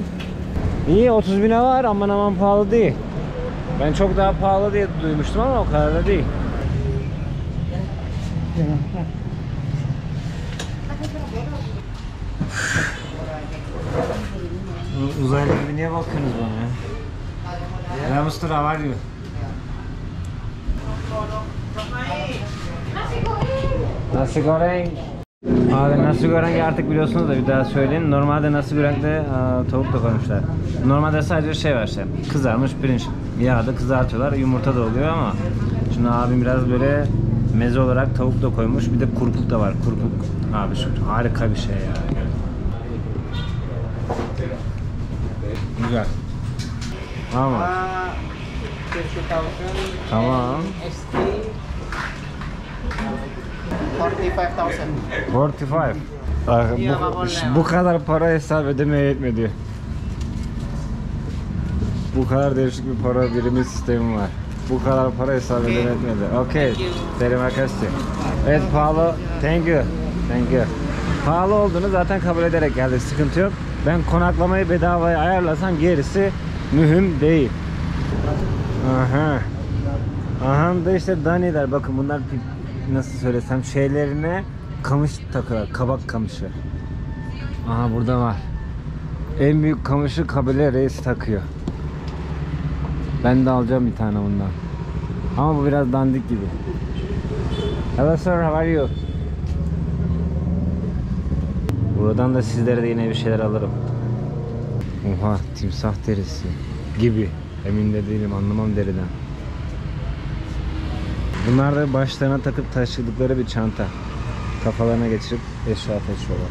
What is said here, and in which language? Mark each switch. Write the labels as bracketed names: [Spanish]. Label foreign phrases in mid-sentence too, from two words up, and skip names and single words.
[Turkish] İyi 30 bine var, aman aman pahalı değil. Ben çok daha pahalı diye duymuştum ama o kadar da değil. Uzaylı gibi niye bakıyorsunuz bana ya? [English] Hello Mr. How are you? [Turkish] Nasi goreng. Abi nasi goreng artık biliyorsunuz da bir daha söyleyin. Normalde nasi gorengde tavuk da koymuşlar. Normalde sadece şey var işte, kızarmış pirinç. Yağda kızartıyorlar, yumurta da oluyor ama şimdi abim biraz böyle meze olarak tavuk da koymuş. Bir de kurpuk da var. Kurpuk abi şu harika bir şey ya. Güzel. Tamam. Tamam. 45. Bu kadar para hesap edemeye yetmedi. Bu kadar değişik bir para birimi sistemi var. Bu kadar para hesap edemeye yetmedi. [Indonesian] Okay. Terima kasih. [Turkish] Evet pahalı. [English] Thank you. Thank you. [Turkish] Pahalı olduğunu zaten kabul ederek geldik. Sıkıntı yok. Ben konaklamayı bedavaya ayarlasam gerisi mühim değil. Aha. Aha da işte Daniler. Bakın bunlar nasıl söylesem şeylerine kamış takıyorlar. Kabak kamışı. Aha burada var. En büyük kamışı kabile reisi takıyor. Ben de alacağım bir tane bundan. Ama bu biraz dandik gibi. [English] Hello sir, how are you? [Turkish] Buradan da sizlere de yine bir şeyler alırım. Oha, timsah derisi gibi. Emin de değilim, anlamam deriden. Bunlar da başlarına takıp taşıdıkları bir çanta. Kafalarına geçirip eşya taşıyorlar.